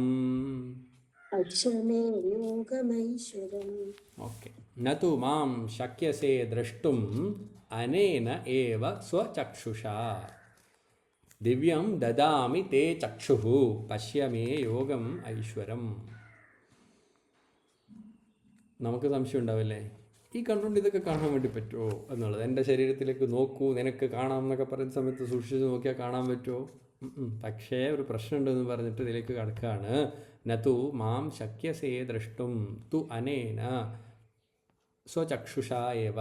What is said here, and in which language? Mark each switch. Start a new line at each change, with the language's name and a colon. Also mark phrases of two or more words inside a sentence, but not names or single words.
Sanskrit: पश्य मे योगमैश्वरम्. ओके. न तु मां शक्यसे द्रष्टुम् अनेन एव स्वचक्षुषा दिव्यं ददामि ते चक्षुः पश्य मे योगम् ऐश्वरम्.
Malayalam: നമുക്ക് സംശയം ഉണ്ടാവില്ലേ, ഈ കണ്ടുകൊണ്ട് ഇതൊക്കെ കാണാൻ വേണ്ടി പറ്റുമോ എന്നുള്ളത്? എൻ്റെ ശരീരത്തിലേക്ക് നോക്കൂ, നിനക്ക് കാണാം എന്നൊക്കെ പറയുന്ന സമയത്ത് സൂക്ഷിച്ച് നോക്കിയാൽ കാണാൻ പറ്റുമോ? പക്ഷേ ഒരു പ്രശ്നമുണ്ടെന്ന് പറഞ്ഞിട്ട് ഇതിലേക്ക് കടക്കുകയാണ്.
Sanskrit: नतु मां शक्यसे द्रष्टुं तु अनेन स्वचक्षुषा एव.